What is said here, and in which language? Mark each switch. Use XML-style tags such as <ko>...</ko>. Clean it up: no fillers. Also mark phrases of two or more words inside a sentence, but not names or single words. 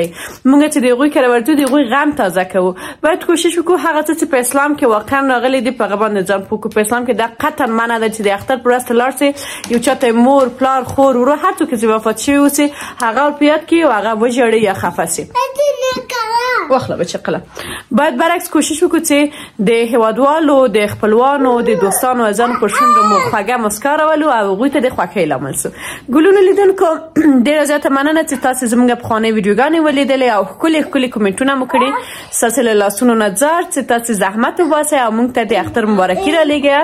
<ps>موږ چې د هغوی کره ورځو، د هغوی غم تازه کوو. باید کوشش وکړو هغه څه چې په اسلام کې واقعا راغلی دي په هغه باندې ځان پوه کړو. په اسلام کې دا قطعا منع ده چې د اختر په ورځ ته لاړ شې، یو چا ته مور، پلار، خور، ورور، هر څوک چې وفات شوي اوسي هغه ور په یاد کړي او هغه وژاړي یا خفه سي. واخله بچه قلم. باید برعکس کوشش وکړو چې د هیوادوالو، د خپلوانو، د دوستانو ازانو پر شونډو مو خوږه مسکا راولو او هغوی ته د خوښۍ لامل سو. ګلونو لیدونکو، ډېره زیاته مننه چې تاسو زموږ پخوانۍ ویډیوګانې ولیدلې او ښکلي ښکلي کومنټونه مو کړي. ستاسو له لاسونو نه زار چې تاسو زحمت وباسئ او موږ ته د اختر مبارکي رالیږئ.</ps>